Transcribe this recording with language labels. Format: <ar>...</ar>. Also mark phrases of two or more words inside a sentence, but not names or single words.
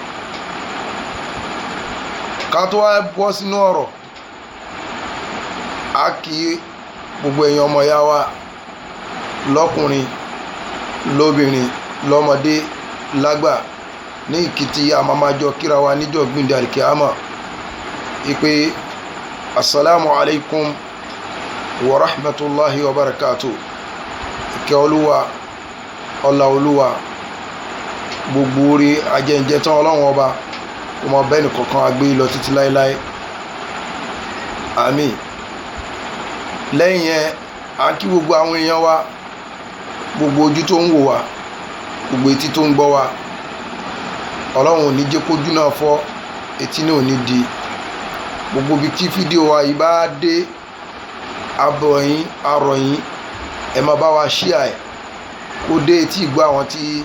<yo>ká tó wá bọ́ sínú ọ̀rọ̀ a kì í gbogbo èèyàn ọmọ ya wa lọ́kùnrin lóbìnrin lọ́mọdé lágbà ní ìkìtì àmàmájọ kíra wa níjọ́ gbìndé àlìkíámà ìpè</yo> <ar>السلام عليكم ورحمة الله وبركاته.</ar> <yo>ìkẹ́ olúwa ọlá olúwa gbogbo orí ajẹ́ǹjẹ́ tán Ọlọ́run ọba kó mọ bẹ́ẹ̀ nìkankan agbé lọ títí láéláé àmín. lẹ́yìn yẹn a kí gbogbo àwọn èèyàn wa gbogbo ojú tó ń wò wá gbogbo etí tó ń gbọ́ wá Ọlọ́run ò ní jẹ́ kójú náà fọ́ etí náà ò ní di gbogbo ibi tí fídíò wa yìí bá dé abọ̀yìn arọ̀yìn ẹ máa bá wa ṣíà ẹ̀ kó dé etí ìgbọ́ àwọn tí</yo>